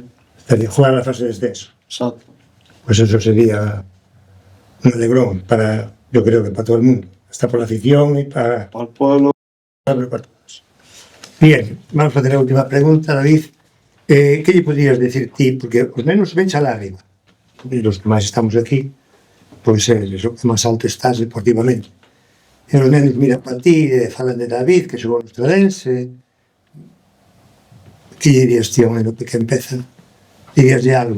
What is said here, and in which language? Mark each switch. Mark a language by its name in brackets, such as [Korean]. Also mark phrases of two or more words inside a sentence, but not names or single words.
[Spanish] Estaría jugar la fase de descenso. Exacto. Pues eso sería un alegrón para, yo creo que para todo el mundo, hasta por la afición y para el pueblo. Para todos. Bien, vamos a hacer la última pregunta, David. [Galician] ¿Qué le podrías decir ti? Porque os nenos ven xa lágrima. E los que máis estamos aquí, pois é o que máis alto estás deportivamente. E os nenos miran para ti e falan de David, que xogou no Estradense. Que dirías ti a un neno que empeza? Dirías de algo?